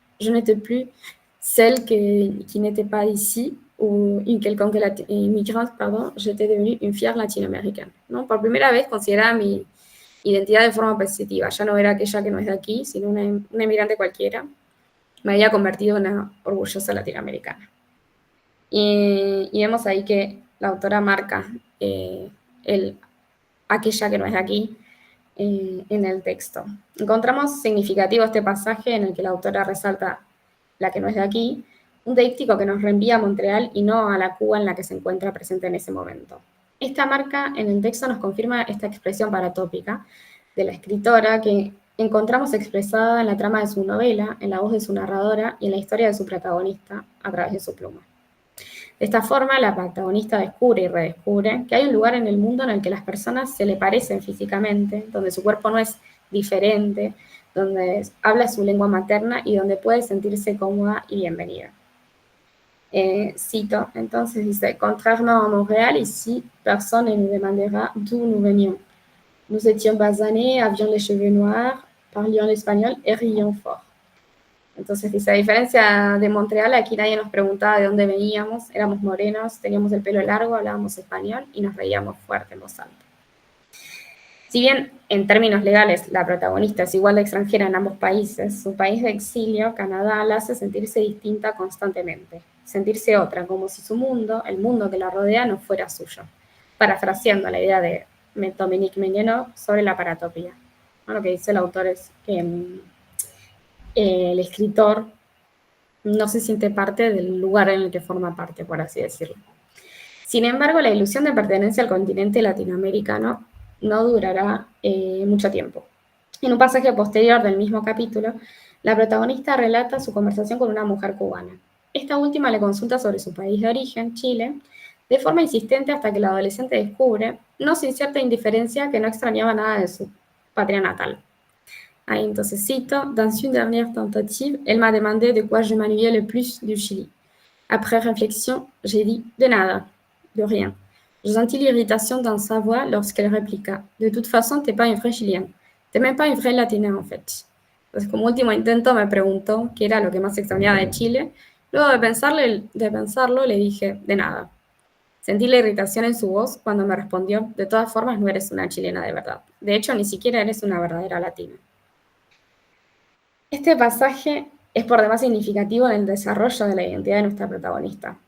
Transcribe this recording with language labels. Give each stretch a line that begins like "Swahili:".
French: Je n'étais plus celle qui n'était pas ici, ou une quelconque immigrante, pardon, j'étais devenue une fière latinoaméricaine.
Spanish: ¿No? Por primera vez consideraba mi identidad de forma positiva. Ya no era aquella que no es de aquí, sino una inmigrante cualquiera. Me había convertido en una orgullosa latinoamericana. Y vemos ahí que la autora marca aquella que no es de aquí en el texto. Encontramos significativo este pasaje en el que la autora resalta la que no es de aquí, un díptico que nos reenvía a Montreal y no a la Cuba en la que se encuentra presente en ese momento. Esta marca en el texto nos confirma esta expresión paratópica de la escritora que encontramos expresada en la trama de su novela, en la voz de su narradora y en la historia de su protagonista a través de su pluma. De esta forma, la protagonista descubre y redescubre que hay un lugar en el mundo en el que las personas se le parecen físicamente, donde su cuerpo no es diferente, donde habla su lengua materna y donde puede sentirse cómoda y bienvenida. Cito, entonces dice,
French: contrairement à Montréal, ici, personne ne nous demandera d'où nous venions. Nous étions basanés, avions les cheveux noirs, parlions l'espagnol et rions fort.
Spanish: Entonces dice, a diferencia de Montreal, aquí nadie nos preguntaba de dónde veníamos, éramos morenos, teníamos el pelo largo, hablábamos español y nos reíamos fuerte en voz alta. Si bien en términos legales la protagonista es igual de extranjera en ambos países, su país de exilio, Canadá, la hace sentirse distinta constantemente, sentirse otra, como si su mundo, el mundo que la rodea, no fuera suyo, parafraseando la idea de Dominique Ménienot sobre la paratopía. Lo que dice el autor es que el escritor no se siente parte del lugar en el que forma parte, por así decirlo. Sin embargo, la ilusión de pertenencia al continente latinoamericano no durará mucho tiempo. En un pasaje posterior del mismo capítulo, la protagonista relata su conversación con una mujer cubana. Esta última le consulta sobre su país de origen, Chile, de forma insistente hasta que la adolescente descubre, no sin cierta indiferencia, que no extrañaba nada de su patria natal. Ahí entonces cito,
French: dans une dernière tentative, elle m'a demandé de quoi je m'ennuyais le plus du Chili. Après réflexion, j'ai dit
Spanish: de nada,
French: de rien. Je sentis l'irritation dans sa voix lorsqu'elle répliqua, de toute façon, t'es pas une vraie chilienne, t'es même pas une vraie latina en fait.
Spanish: Entonces, como último intento me preguntó qué era lo que más extrañaba de Chile. Luego de pensarlo, le dije, de nada. Sentí la irritación en su voz cuando me respondió, de todas formas no eres una chilena de verdad. De hecho, ni siquiera eres una verdadera latina. Este pasaje es por demás significativo en el desarrollo de la identidad de nuestra protagonista.